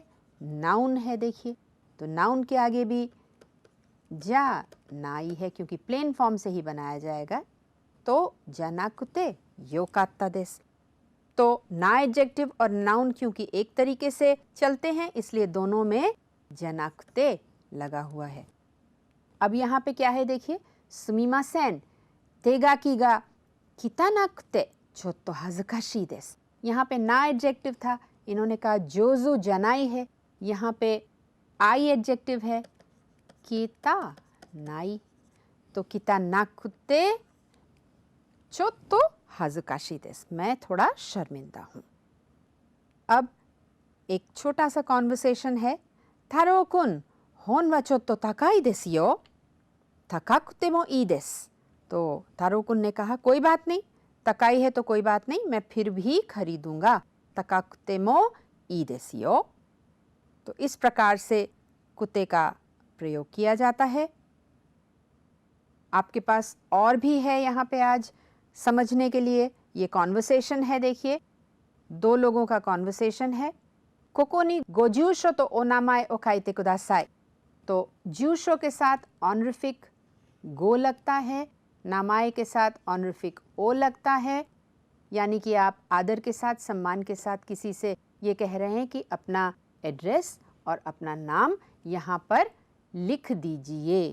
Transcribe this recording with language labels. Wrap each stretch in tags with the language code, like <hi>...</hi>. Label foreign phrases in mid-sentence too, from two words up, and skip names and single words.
<hi>नाउन है, देखिए, तो नाउन के आगे भी</hi> <ja>じゃない</ja> <hi>है क्योंकि प्लेन फॉर्म से ही बनाया जाएगा, तो</hi> <ja>じゃなくてよかったです.</ja> <hi>तो ना एडजेक्टिव और नाउन क्योंकि एक तरीके से चलते हैं, इसलिए दोनों में जानाकुते लगा हुआ है। अब यहाँ पे क्या है? देखिए,</hi> <ja>すみません、手書きが汚くてちょっと恥ずかしいです.</ja> <hi>यहाँ पे ना एडजेक्टिव था, इन्होंने कहा</hi> <ja>上手じゃない</ja> <hi>है, यहाँ पे आई एडजेक्टिव है,</hi> <ja>汚い,</ja> <hi>तो</hi> <ja>汚くてちょっと恥ずかしいです,</ja> <hi>मैं थोड़ा शर्मिंदा हूँ। अब एक छोटा सा कॉन्वर्सेशन है।</hi> <ja>太郎くん、本はちょっと高いですよ、高くてもいいです.</ja> <hi>तो थारो कुन ने कहा कोई बात नहीं, तकाई है तो कोई बात नहीं, मैं फिर भी खरीदूंगा,</hi> <ja>高くてもいいですよ.</ja> <hi>तो इस प्रकार से कुत्ते का प्रयोग किया जाता है। आपके पास और भी है यहाँ पे आज समझने के लिए। ये कॉन्वर्सेशन है, देखिए, दो लोगों का कॉन्वर्सेशन है।</hi> <ja>ここにご住所とお名前を書いてください,</ja> <hi>तो जूशो के साथ ऑनरिफिक गो लगता है, नामाए के साथ ऑनरिफिक ओ लगता है, यानी कि आप आदर के साथ, सम्मान के साथ किसी से ये कह रहे हैं कि अपना एड्रेस और अपना नाम यहाँ पर लिख दीजिए।</hi>